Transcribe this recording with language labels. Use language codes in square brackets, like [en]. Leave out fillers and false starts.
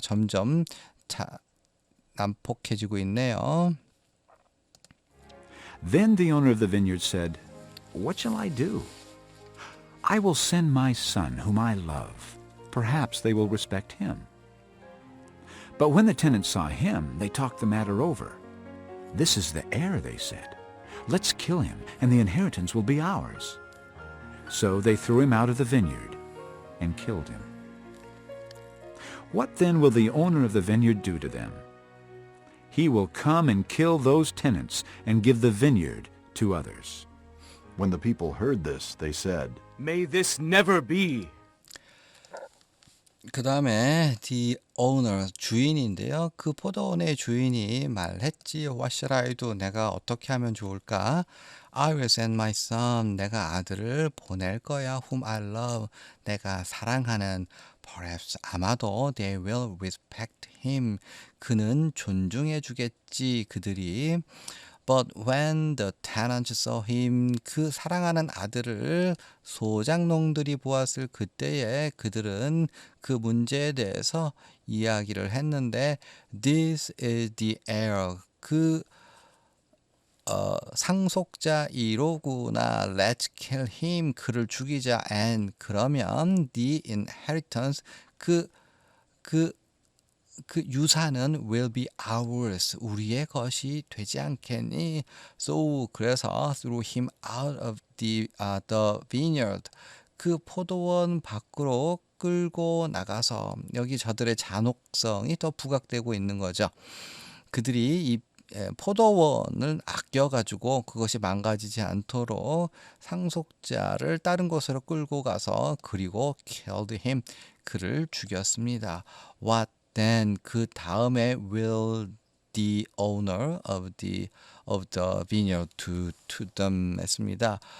[ko] 점점 난폭해지고 있네요. [en] Then the owner of the vineyard said, What shall I do? I will send my son, whom I love. Perhaps they will respect him. But when the tenants saw him, they talked the matter over. This is the heir, they said. Let's kill him, and the inheritance will be ours. So they threw him out of the vineyard and killed him. What then will the owner of the vineyard do to them? He will come and kill those tenants and give the vineyard to others. When the people heard this, they said, May this never be. [ko] 그 다음에 the owner 주인인데요. 그 포도원의 주인이 말했지. [en] What shall I do? [ko] 내가 어떻게 하면 좋을까? [en] I will send my son. [ko] 내가 아들을 보낼 거야. [en] Whom I love. [ko] 내가 사랑하는. [en] Perhaps [ko] 아마도 [en] they will respect him. [ko] 그는 존중해 주겠지. 그들이. [en] But when the tenants saw him, [ko] 그 사랑하는 아들을 소작농들이 보았을 그때에 그들은 그 문제에 대해서 이야기를 했는데 [en] This is the heir. [ko] 그 상속자 이로구나. [en] Let's kill him. [ko] 그를 죽이자. [en] And [ko] 그러면 [en] the inheritance [ko] 그 유산은 [en] will be ours. [ko] 우리의 것이 되지 않겠니? [en] So [ko] 그래서 [en] threw him out of the vineyard. [ko] 그 포도원 밖으로 끌고 나가서 여기 저들의 잔혹성이 더 부각되고 있는 거죠. 그들이 이 포도원을 아껴가지고 그것이 망가지지 않도록 상속자를 다른 곳으로 끌고 가서 그리고 [en] killed him. [ko] 그를 죽였습니다. [en] What then [ko] 그 다음에 [en] will the owner of the vineyard do to them [ko] 했습니다.